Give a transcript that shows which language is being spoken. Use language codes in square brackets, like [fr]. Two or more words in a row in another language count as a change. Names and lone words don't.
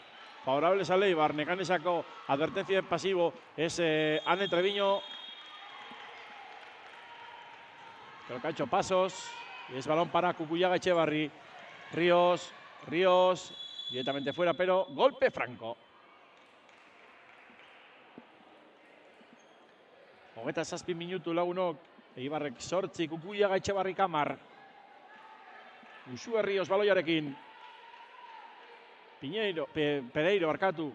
[es] Favorables al Eibar. Nekane sacó. Advertencia de pasivo. Es Ane Treviño. Creo que ha hecho pasos. Y es balón para Kukuyaga Etxebarri. Ríos. Directamente fuera, pero golpe franco. [eu] Hogeita zazpi minutu lagunok. Eibarrek 8, Kukuyaga Etxebarri Kamar. Uxue Ríos baloiarekin. Pereiro barkatu.